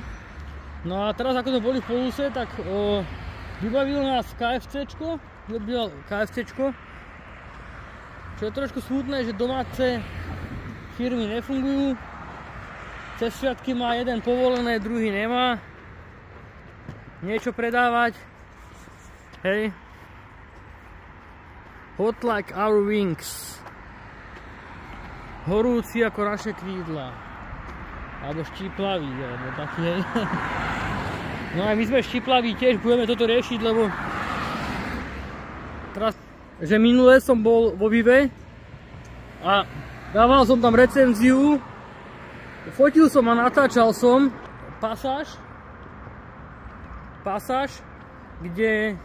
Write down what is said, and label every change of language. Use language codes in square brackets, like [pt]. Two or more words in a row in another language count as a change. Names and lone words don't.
[sk] No a teraz ako to boli v Poluse, tak vybavilo nás KFCčko, čo je trošku smutné, že domáce firmy nefungujú. Cez sviatky má jeden povolené, druhý nemá niečo predávať. Hej. [en] Hot like our wings. [sk] Horúci ako naše krídla. Alebo štíplavý, alebo taký, hej. No a my sme štíplaví tiež, budeme toto riešiť, lebo teraz, že minule som bol vo Vive a dával som tam recenziu, fotil som a natáčal som pasáž, kde